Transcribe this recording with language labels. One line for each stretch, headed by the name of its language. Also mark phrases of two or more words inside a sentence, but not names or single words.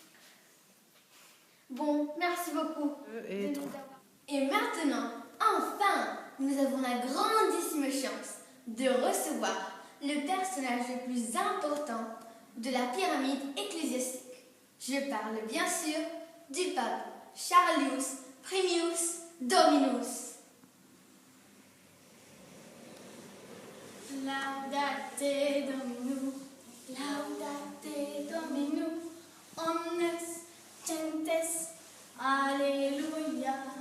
French: Bon, merci beaucoup de nous avoir. Et maintenant, enfin, nous avons la grandissime chance de recevoir le personnage le plus important de la pyramide ecclésiastique. Je parle bien sûr du pape Charlius Premius Dominus.
Latin: Laudate Domino, omnes gentes, Alleluia.